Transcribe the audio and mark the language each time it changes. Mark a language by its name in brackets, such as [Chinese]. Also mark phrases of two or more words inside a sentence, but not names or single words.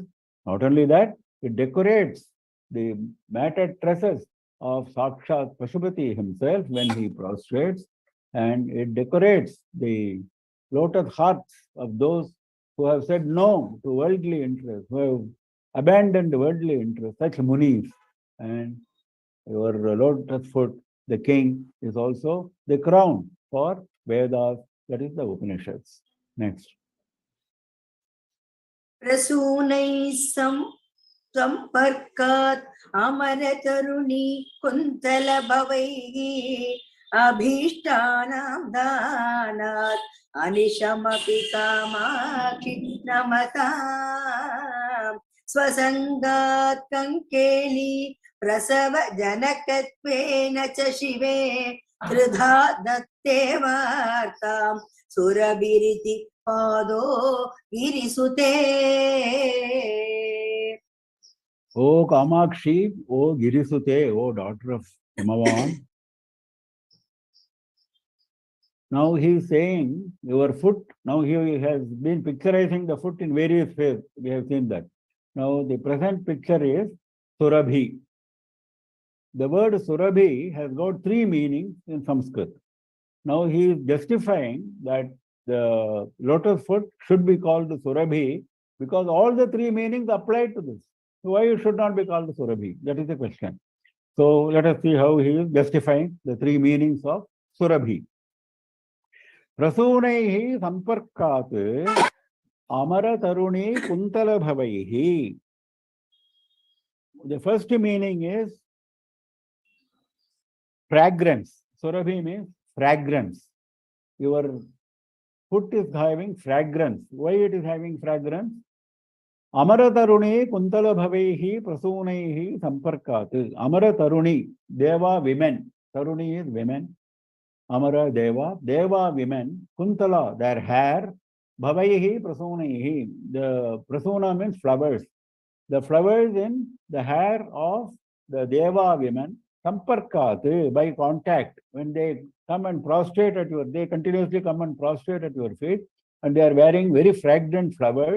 [English] Not only that, it decorates the matted tresses of Sakshat Pashupati himself when he prostrates, and it decorates the lotus hearts of those who have said no to worldly interests, who have abandoned worldly interests, such munis. And your lotus foot, the king, is also the crown for Vedas, that is the Upanishads. Next. [Sanskrit] Prasunai samparkat amaratharuni kuntala bhavaihi abhishtanam danat anishamapi kamakshi namatam swasangat kankeli prasava janakatvena cha shive tridha datte vartam surabiriti pado girisute. [English] O Kamakshi, O Girisute, O daughter of Himavan. Now he is saying your foot, now he has been picturizing the foot in various ways. We have seen that. Now the present picture is Surabhi. The word Surabhi has got three meanings in Sanskrit. Now he is justifying that the lotus foot should be called Surabhi because all the three meanings apply to this. So why it should not be called Surabhi? That is the question. So let us see how he is justifying the three meanings of Surabhi. [Sanskrit] Prasunaihi samparkat amara taruni kuntala bhavaihi. [English] The first meaning is fragrance. Surabhi means fragrance. Your foot is having fragrance. Why it is having fragrance? [Sanskrit] Amara taruni kuntala bhavaihi prasunaihi samparkat. Amara taruni, [English] deva women. Taruni is women. Amara Deva, Deva women, Kuntala, their hair, [Sanskrit] Bhavaihi Prasunihi. [English] The Prasuna means flowers. The flowers in the hair of the Deva women, Samparkat, by contact, when they come and prostrate at your, they continuously come and prostrate at your feet, and they are wearing very fragrant flowers.